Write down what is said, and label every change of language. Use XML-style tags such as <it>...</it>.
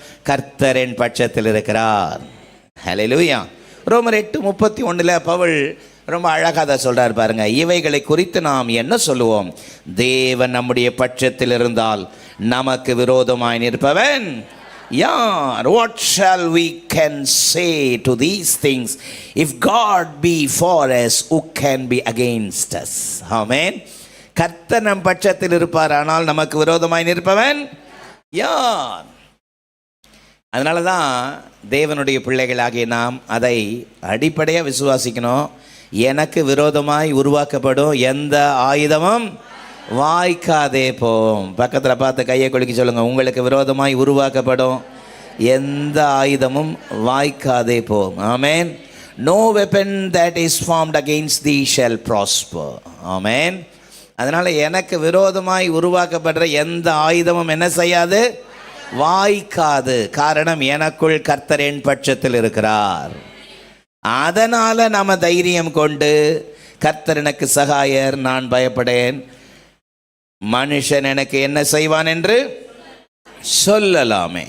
<ta>கர்த்தர் என் பட்சத்தில் இருக்கிறார். ஹல்லேலூயா. ரோமர் 8:31 பவுல் ரொம்ப அழகாக அதை சொல்கிறார் பாருங்க. இவைகளை குறித்து நாம் என்ன சொல்லுவோம்? தேவன் நம்முடைய பட்சத்தில் இருந்தால் நமக்கு விரோதமாய் நிற்பவன் யார்?</ta> <en>What shall we can say to these things? If God be for us, who can be against us? Amen.</en> <ta>கர்த்தர் நம் பட்சத்தில் இருப்பார், ஆனால் நமக்கு விரோதமாய் நிற்பவன் யார்? அதனால தான் தேவனுடைய பிள்ளைகளாகிய நாம் அதை அடிப்படையாக விசுவாசிக்கணும். எனக்கு விரோதமாய் உருவாக்கப்படும் எந்த ஆயுதமும் வாய்க்காதே போம். பக்கத்தில் பார்த்து கையை குலுக்கி சொல்லுங்க, உங்களுக்கு விரோதமாய் உருவாக்கப்படும் எந்த ஆயுதமும் வாய்க்காதே போம். ஆமென்.</ta> <en>No weapon that is formed against thee shall prosper.</en> <ta>ஆமென். அதனால் எனக்கு விரோதமாய் உருவாக்கப்படுற எந்த ஆயுதமும் என்ன செய்யாது? வாய்க்காது. காரணம், எனக்குள் கர்த்தர் என் பட்சத்தில் இருக்கிறார். அதனால் நம்ம தைரியம் கொண்டு கர்த்தர் எனக்கு சகாயர், நான் பயப்படேன், மனுஷன் எனக்கு என்ன செய்வான் என்று சொல்லலாமே.</ta>